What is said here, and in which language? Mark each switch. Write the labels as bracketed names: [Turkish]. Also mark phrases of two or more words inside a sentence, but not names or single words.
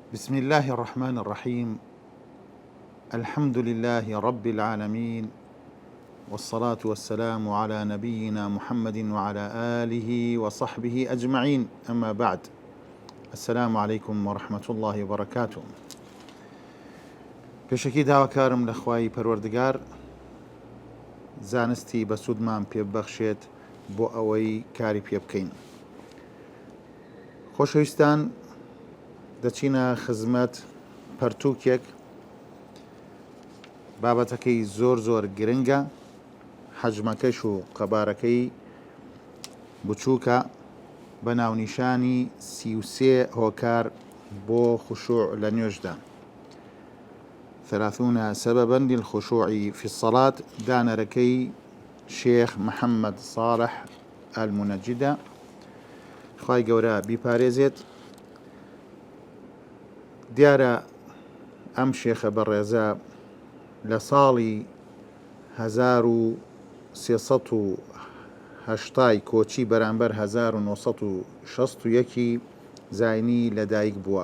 [Arabic] بسم الله الرحمن الرحيم. الحمد لله رب العالمين، والصلاة والسلام على نبينا محمد وعلى آله وصحبه أجمعين، أما بعد. السلام عليكم ورحمة الله وبركاته. [Central Kurdish] پێشەکی داواکارم لە خوای پەروەردگار زانستی بە سوودمان پێبەخشێت بۆ ئەوەی کاری پێ بکەین. خۆشەویستان، دەچینە خزمەت پەرتووکێک بابەتەکەی زۆر گرنگە، حەجمەکەش و قەبارەکەی بچووکە، بە ناونیشانی 33 هۆکار بۆ خوشوع لە نوێژدا. [Arabic] 30 سببا للخشوع في الصلاة، [Central Kurdish] دانەرەکەی شێخ محەممەد صالح المنجدە، خوای گەورە بیپارێزێت. دیارە ئەم شێخە بەڕێزە لە ساڵی 1380 کۆچی بەرامبەر 1961 زاینی لەدایک بووە.